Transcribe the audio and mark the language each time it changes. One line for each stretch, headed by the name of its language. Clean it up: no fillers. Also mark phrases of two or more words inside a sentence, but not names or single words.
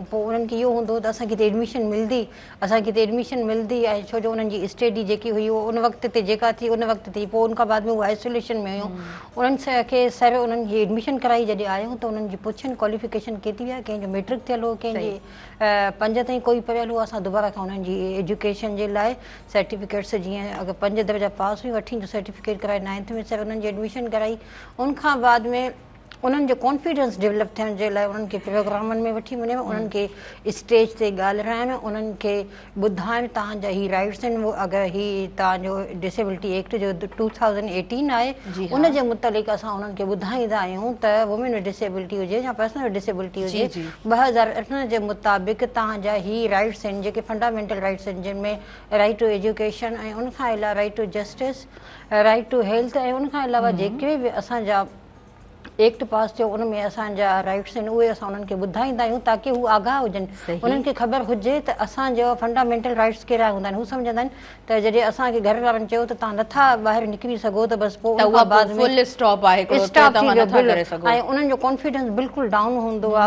Sindhi: पोइ उन्हनि खे इहो हूंदो त असांखे हिते एडमिशन मिलंदी ऐं छो जो उन्हनि जी स्टडी जेकी हुई उन वक़्त ते जेका थी उन वक़्त थी, पोइ उनखां बाद में उहे आइसोलेशन में हुयूं। उन्हनि खे सर उन्हनि जी एडमिशन कराई जॾहिं आयूं त उन्हनि जी पुछनि क्वालिफिकेशन केतिरी आहे, कंहिंजो मैट्रिक थियल हो, कंहिंजी 5 ताईं कोई पढ़ियल हो। असां दुबारा खां उन्हनि जी एजुकेशन जे लाइ सर्टिफिकेट्स जीअं अगरि 5 दर्जा पास हुई 8 जो सर्टिफिकेट कराए 9th में सर उन्हनि जी एडमिशन कराई। उनखां बाद में उन्हनि जो
English: confidence develop
Sindhi: थियण जे लाइ उन्हनि खे प्रोग्रामनि में वठी वञणु, उन्हनि खे स्टेज ते ॻाल्हाइणु, उन्हनि खे ॿुधाइणु तव्हांजा ही राइट्स आहिनि। अगरि ही तव्हांजो डिसेबिलिटी एक्ट जो 2018 आहे उन जे मुतालिक़ असां उन्हनि खे ॿुधाईंदा आहियूं त
English: women with disability
Sindhi: हुजे या
English: personal disability
Sindhi: हुजे 2008 जे मुताबिक़ तव्हांजा ही राइट्स आहिनि जेके
English: fundamental rights
Sindhi: आहिनि, जिनमें
English: right to education
Sindhi: ऐं उनखां अलावा
English: right to justice, right to health
Sindhi: ऐं उनखां अलावा जेके बि असांजा एक्ट पास थियो उन में असांजा राइट्स आहिनि उहे असां उन्हनि खे ॿुधाईंदा आहियूं ताकी हू आगाह हुजनि, उन्हनि खे ख़बर हुजे त असांजा
English: fundamental rights
Sindhi: कहिड़ा हूंदा आहिनि। हू सम्झंदा आहिनि त जॾहिं असांखे घर वारनि चयो त तव्हां नथा ॿाहिरि निकिरी सघो त बसि पोइ ऐं उन्हनि जो कॉन्फिडेंस बिल्कुलु डाउन हूंदो आहे।